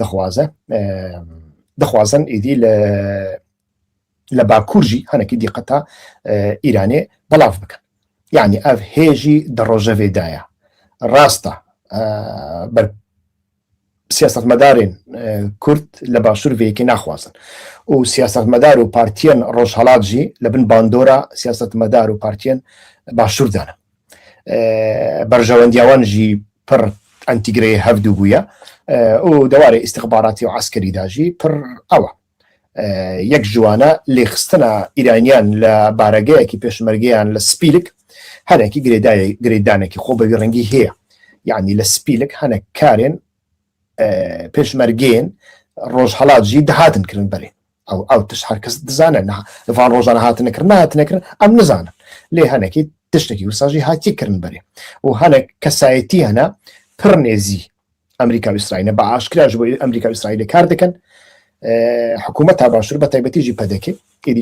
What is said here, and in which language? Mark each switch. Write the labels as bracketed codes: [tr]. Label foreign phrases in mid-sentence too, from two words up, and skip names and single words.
[ku] دەخوازن ئیدی لە باکوورژی هەنێکی دیقەتە ئیرانێ بەڵاو بکەن یعنی ئەف هێژی دەڕۆژەوێدایە ڕاستە بەر سیاستمەدارên کورد لە باشوور vêyekê naxwazin û siyasetmedar û partiyên rojhilat jî li bin bandora siyasetmedar û partiyên başûr dane berjewendiya wan jî pir entegrê hevdû bûye û dewarê istixbaratî û eskerî da jî pir ew e yek ji wan e lêxistina îraniyan li baregehekî pêşmergeyan li Spîlik henekî girêdanekî xwe bi vî rengî heye yani li Spîlik hinek karên پێشمەرگێن ڕۆژهەڵات جی دەهاتن کردن بەرێ ئەو تشت هەرکەس دەزانن لەوان ڕۆژانە هاتنەکردن نهاتنەکردن ئەم نزانن لێ هەنێکی تشتێکی وساژی هاتیکردن بەرێ و هەنێک کەسایەتی هەنا پڕ نێزی ئەمریکا و ئیسرائیلە [ckb] بە ئاشکراش بۆ ئەمریکا و ئیسرائیل کار دەکەن [ku] حکوومەت باشوور بە تایبەتیژی پەدەکێ ئێدی